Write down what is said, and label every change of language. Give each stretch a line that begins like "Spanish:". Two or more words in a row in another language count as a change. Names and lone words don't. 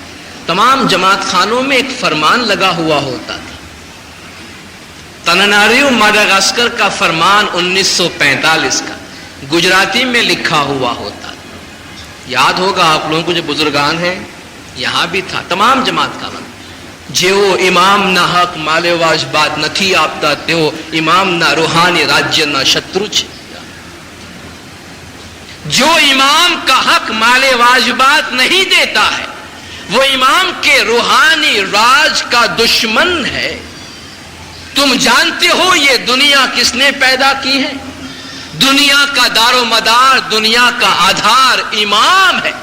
Urdu: تمام جماعت خانوں میں ایک فرمان لگا ہوا ہوتا تھا. تناناریو ماڈاگاسکر کا فرمان 1945 کا گجراتی میں لکھا ہوا ہوتا تھا. یاد ہوگا آپ لوگوں کو, جو بزرگان ہیں یہاں بھی تھا. تمام جماعت خانوں
Gujarati: જેવો ઇમામના હક માલે વાજબાત નથી આપતા તેઓ ઇમામના રૂહાની રાજ્યના શત્રુ છે.
Urdu: جو امام کا حق مال واجبات نہیں دیتا ہے وہ امام کے روحانی راج کا دشمن ہے. تم جانتے ہو یہ دنیا کس نے پیدا کی ہے؟ دنیا کا دار و مدار, دنیا کا آدھار امام ہے.